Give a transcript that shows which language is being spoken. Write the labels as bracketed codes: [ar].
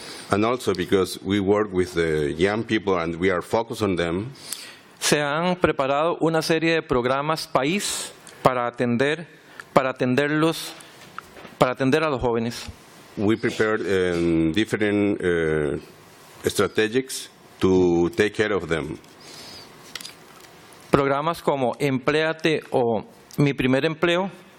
[en] and also because we work with the young people and we are focused on them, [es] se han preparado una serie de programas país para atender a los jóvenes. [en] We prepared different strategies to take care of them. [es] Programas como Empléate o Mi Primer Empleo.